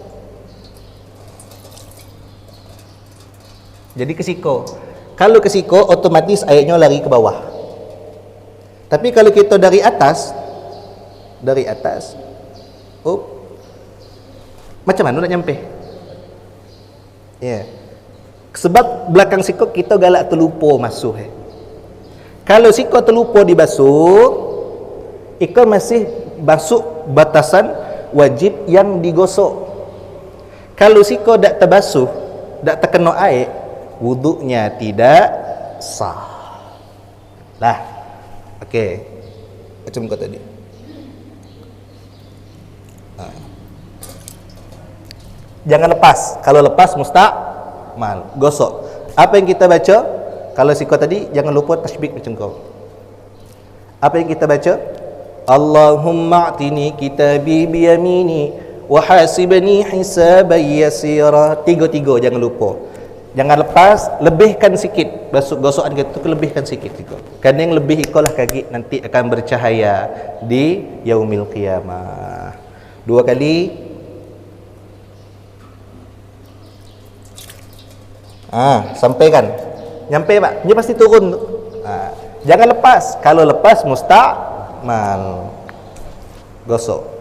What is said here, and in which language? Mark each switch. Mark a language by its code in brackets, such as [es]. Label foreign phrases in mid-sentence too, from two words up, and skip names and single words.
[ms] Jadi ke siko. Kalau ke siko, otomatis airnya lari ke bawah. Tapi kalau kita dari atas, macam mana nak nyampe? Ya. Sebab belakang siko kita galak terlupa masuk. Kalau siko terlupa dibasuh, ikut masih basuh batasan wajib yang digosok. Kalau siko tak terbasuh, tak terkena air, wuduknya tidak sah. Lah, okey. Macam kau tadi. Jangan lepas. Kalau lepas mustaqmal, gosok. Apa yang kita baca? Kalau siko tadi, jangan lupa tasbih macam kau. Apa yang kita baca? [ar] اللهم أعطني كتابي بيميني وحاسبني حسابا يسيرا. [ms] Tiga, jangan lupa. Jangan lepas, lebihkan sikit. Gosokan kita tu lebihkan sikit. Kerana yang lebih ikolah kaki nanti akan bercahaya di [ar] يوم القيامة. [ms] 2 kali. Sampaikan. Nyampe, Pak. Dia pasti turun tu. Jangan lepas. Kalau lepas mustaqmal. Gosok.